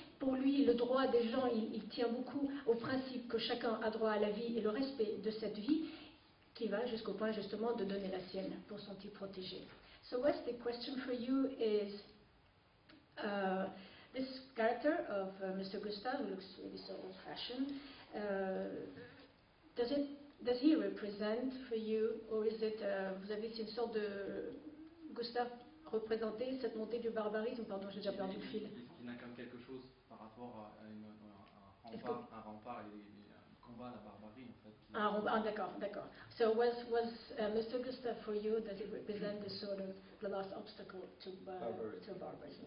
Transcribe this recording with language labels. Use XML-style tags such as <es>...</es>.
<fr>Pour lui, le droit des gens, il tient beaucoup au principe que chacun a droit à la vie et le respect de cette vie, qui va jusqu'au point justement de donner la sienne pour son petit protégé.</fr> <en>So Wes, the question for you is, this character of Mr. Gustave, who looks really so old-fashioned, does he represent for you, or is it,</en> <fr>vous avez une sorte de Gustave représenter cette montée du barbarisme? Pardon, j'ai déjà perdu le fil. Il incarne quelque chose par rapport à un rempart et un combat à la barbarie, en fait. D'accord.</fr> <en>So was Mr. Gustave for you, does it represent this sort of the last obstacle to barbarism?</en>